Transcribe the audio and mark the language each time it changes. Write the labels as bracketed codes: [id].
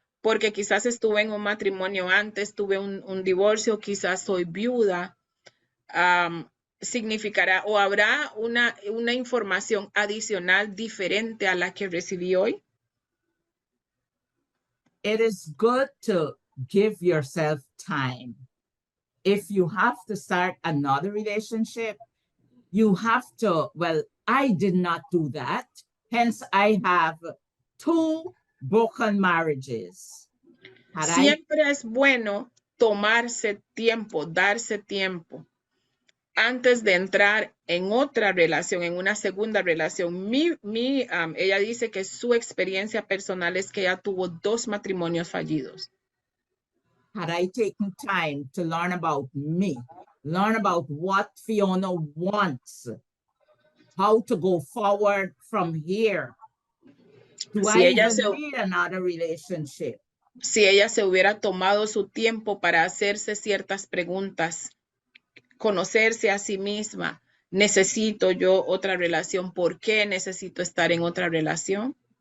[es] Porque quizás estuve en un matrimonio antes, tuve un divorcio, quizás soy viuda. Significará o habrá una información adicional diferente a la que recibí hoy. [en] it is good to give yourself time. If you have to start another relationship, you have to, well, I did not do that. Hence, I have 2 broken marriages. [es] Siempre es bueno tomarse tiempo, darse tiempo antes de entrar en otra relación, en una segunda relación. Ella dice que su experiencia personal es que ella tuvo 2 matrimonios fallidos. [en] Had I taken time to learn about me, learn about what Fiona wants, how to go forward from here, do [es] Si [en] I [es] ella [en] even need another relationship? [es] Si ella se hubiera tomado su tiempo para hacerse ciertas preguntas, conocerse a sí misma, ¿necesito yo otra relación? ¿Por qué necesito estar en otra relación?